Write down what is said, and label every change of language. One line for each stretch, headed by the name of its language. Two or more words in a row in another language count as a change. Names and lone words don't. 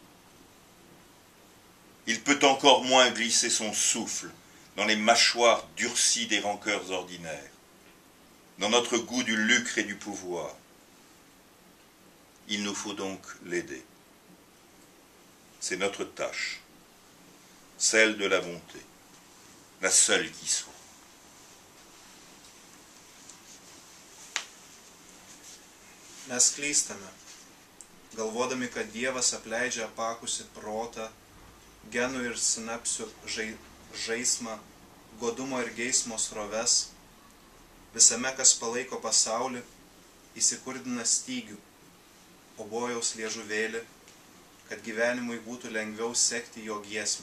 French: Il peut encore moins glisser son souffle dans les mâchoires durcies des rancœurs ordinaires, dans notre goût du lucre et du pouvoir. Il nous faut donc l'aider. C'est notre tâche, celle de la bonté, la seule qui soit.
Lithuanian: Mes klystame, galvodami, kad Dievas apleidžia apakusį protą, genų ir sinapsių žaismą, godumo ir geismo sroves, visame, kas palaiko pasaulį, įsikurdina stygių, obojaus liežuvėlį, kad gyvenimui būtų lengviau sekti jo giesmę.